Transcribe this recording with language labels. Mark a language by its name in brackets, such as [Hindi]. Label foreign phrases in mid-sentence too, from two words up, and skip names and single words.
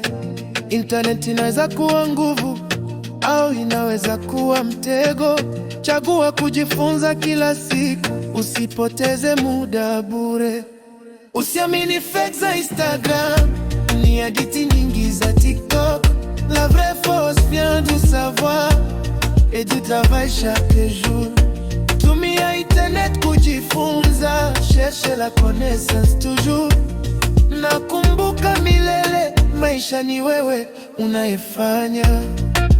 [Swahili] Internet inaweza kuwa nguvu au inaweza kuwa mtego. Chagua kujifunza kila siku, usipoteze muda bure. Usiamini fake za Instagram, ni hadithi nyingi za TikTok. [French] La vraie force vient du savoir et du travail chaque jour. [Swahili] Tumia internet kujifunza, [French] cherche la connaissance toujours. [Swahili] Nakumbuka milele, maisha ni wewe unayefanya.